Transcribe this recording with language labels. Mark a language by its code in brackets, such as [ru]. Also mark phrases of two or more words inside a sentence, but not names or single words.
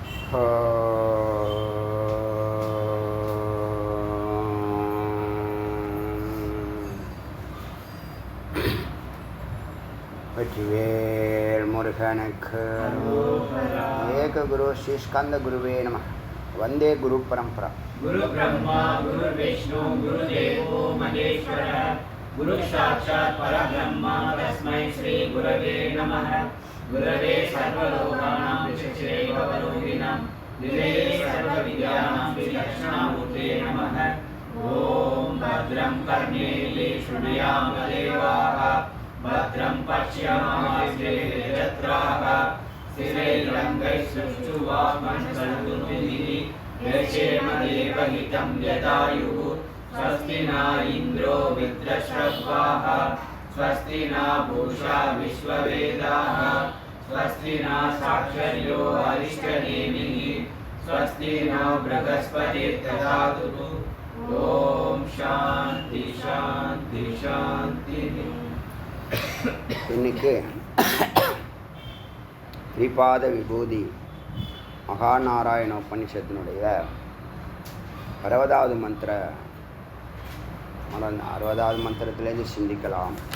[ta] வெற்றிவேல் முருகனுக்கு [sa] एक गुरु श्री स्कन्द गुरवे नम. वन्दे गुरु परम्परा. गुरु ब्रह्मा गुरु विष्णु गुरु देवो महेश्वर गुरु साक्षात् परब्रह्मा तस्मै श्री गुरवे नमः. गुरवे सर्वलोकानाम् विशेषे भवरोगिणाम् निलये सर्वविद्यानाम् श्रीदक्षिणामूर्त्ते नमः. ओम् भद्रम् कर्णेये शृणुयाम देवाः भद्रं पश्यामास्तेजत्राः स्थिरैरङ्गैस्तुष्टुवामनसन्तुभिः यक्षेमदेवहितं यदायुः. स्वस्ति न इन्द्रो वृत्रश्रवाः स्वस्ति न पूषा विश्ववेदाः स्वस्ति न साक्षर्यो अरिष्टनेमिः स्वस्ति न बृहस्पतिर्दधातु. ॐ शान्ति शान्ति शान्तिः. [ta] இன்னைக்கு திரிபாத விபூதி மகாநாராயண உபனிஷத்தினுடைய 60வது மந்திர 60வது மந்திரத்திலேருந்து சிந்திக்கலாம்.